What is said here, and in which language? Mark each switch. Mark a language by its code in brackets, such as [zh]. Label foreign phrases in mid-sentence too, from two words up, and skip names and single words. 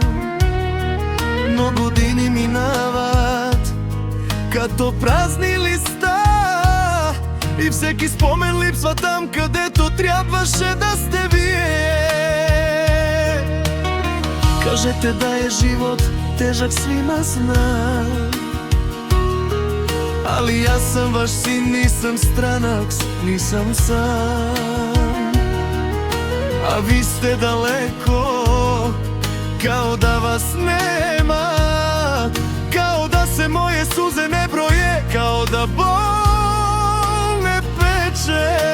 [bg] Но години минават като празни листа и всеки спомен липсва там, където трябваше да сте вие. Кажете да е живот тежък, [sr] свима знам, али [bg] аз съм ваш син, [sr] нисам странак, нисам сам. А ви сте далеко, као да вас нема, као да се моje сузе не броje, као да бол не пече.